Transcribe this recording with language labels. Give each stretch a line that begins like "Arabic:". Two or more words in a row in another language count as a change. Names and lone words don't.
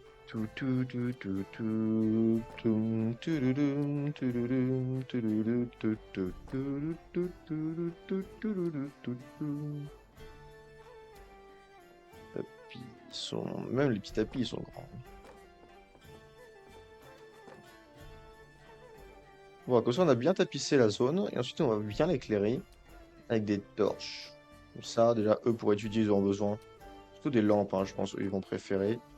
French: Tu, tu, tu, tu, tu, tum, tururum, tururum, tururu, tu, tu, turu, tu, turu, tu, tururu, tu, tu. Tapis, ils sont... Même les petits tapis, ils sont grands. Bon, comme ça, on a bien tapissé la zone, et ensuite, on va bien l'éclairer avec des torches. Comme ça, déjà, eux, pour étudier, ils auront besoin. Surtout des lampes, hein, je pense, ils vont préférer.